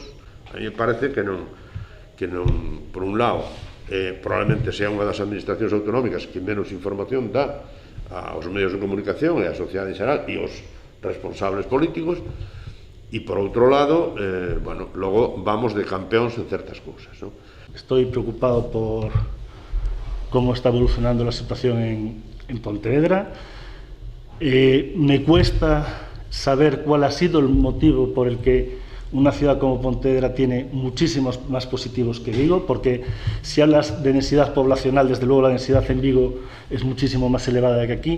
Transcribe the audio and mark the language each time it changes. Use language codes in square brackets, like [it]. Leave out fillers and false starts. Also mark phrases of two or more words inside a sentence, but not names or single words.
[es] A mí me parece [gl] que non, por un lado, probablemente sea unha das administracións autonómicas que menos información dá aos medios de comunicación e á sociedade en xeral e aos responsables políticos. E por outro lado, logo vamos de campeóns en certas cousas, [es] ¿no? Estoy preocupado por cómo está evolucionando la situación en Pontevedra. Me cuesta saber cuál ha sido el motivo por el que una ciudad como Pontevedra tiene muchísimos más positivos que Vigo, porque si hablas de densidad poblacional, desde luego la densidad en Vigo es muchísimo más elevada que aquí.